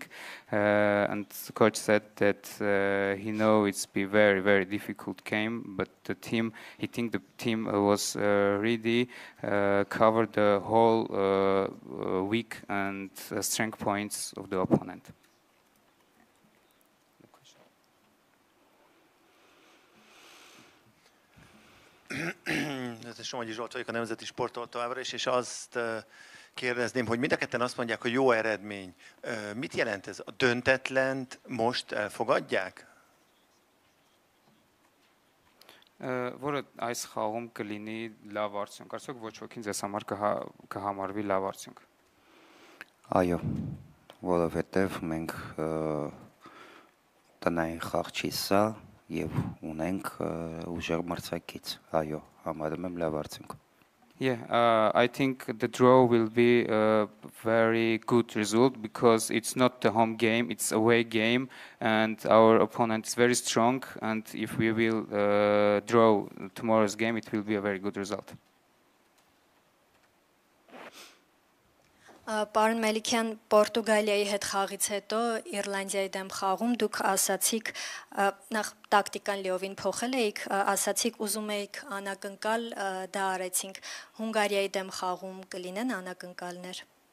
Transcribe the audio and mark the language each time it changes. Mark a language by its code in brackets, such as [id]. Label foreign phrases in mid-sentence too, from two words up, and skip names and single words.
[en] And the coach said that he know it's be very, very difficult game, but he think the team was ready, covered the whole weak and strength points of the opponent. [hu] Ez Somogyi Zsolt vagyok, a Nemzeti Sporttól továbbra is, és azt kérdezném, hogy mind a ketten azt mondják, hogy jó eredmény. Mit jelent ez? A döntetlent most elfogadják? [hy] Որը այս խաղում կլինի լավ արդյունք, արդյոք ոչ ոքին ձեզ համար կհամարվի լավ արդյունք։ Այո, որովհետև մենք տնային խաղ չի սա եւ ունենք ուժեղ մրցակից, այո, համարում եմ լավ արդյունք։ [en] Yeah, I think the draw will be a very good result because it's not the home game, it's away game, and our opponent is very strong, and if we will draw tomorrow's game, it will be a very good result. [hy] Պարոն Մելիքյան, Պորտուգալիայի հետ խաղից հետո Իռլանդիայի դեմ խաղում դուք ասացիք նախ տակտիկան լիովին փոխել էիք, ասացիք ուզում էիք անակնկալ, դա արեցինք։ Հունգարիայի դեմ խաղում կլինեն անակնկալներ։